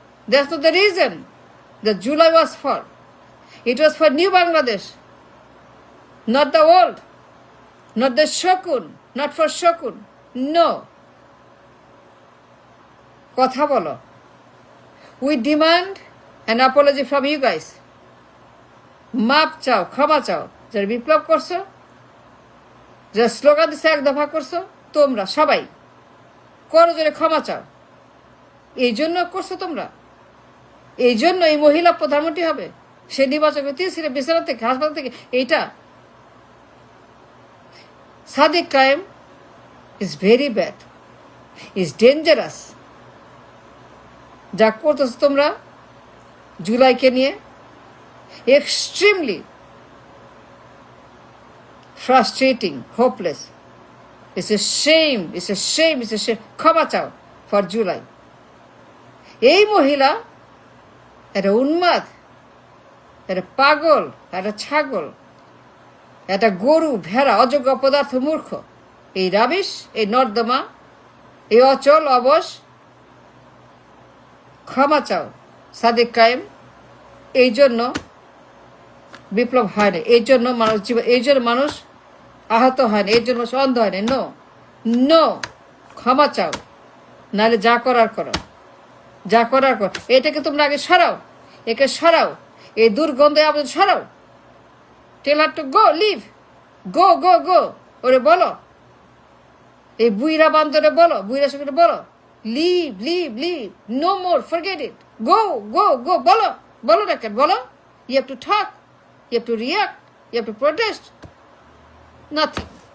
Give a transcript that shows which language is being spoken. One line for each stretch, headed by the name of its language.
English: That's not the reason that July was for. It was for new Bangladesh, not the old, not the Shokun, not for Shokun. No.
Bangla: কথা বলো।
English: We demand an apology from you guys.
Bangla: মাপ চাও, ক্ষমা চাও। যারা বিপ্লব করছো, যারা slogan দিচ্ছে, 1 দফা করছো, তোমরা সবাই করো, জোরে ক্ষমা চাও। এই জন্য করছো তোমরা। এই জন্য এই মহিলা প্রধানমন্ত্রী হবে। সে নির্বাচন 3 সিটে, বিছানা থেকে, হাসপাতাল থেকে। এইটা সাদিক কায়েম
English: Is very bad, is dangerous.
Bangla: যা করতেছো তোমরা জুলাইকে নিয়ে,
English: Extremely frustrating, hopeless. It's a shame, it's a shame, it's a shame.
Bangla: ক্ষমা চাও
English: for July.
Bangla: এই মহিলা একটা উন্মাদ, একটা পাগল, একটা ছাগল, একটা গরু, ভেড়া, অযোগ্য, অপদার্থ, মূর্খ। এই রাবিশ, এই নর্দমা, এই অচল অবশ। ক্ষমা চাও সাদিক কায়েম। এই জন্য বিপ্লব হয়নি, এই জন্য মানুষ জীবন, এই জন্য মানুষ আহত হয়নি, এই জন্য মানুষ অন্ধ হয়নি।
English: no no,
Bangla: ক্ষমা চাও, নাহলে যা করার করো, যা করার কর। এটাকে তোমরা আগে সরাও, একে সরাও, এই দুর্গন্ধ আমাদের সরাও।
English: Tell her to go, leave, go go go.
Bangla: ওরে বলো, এই বুইরা বান্দরে বলো, বুইরা সঙ্গে বলো,
English: Leave leave leave, no more, forget it, go go go.
Bangla: বলো, বলো না কেন, বলো।
English: You have to talk, you have to react, you have to protest. Nothing.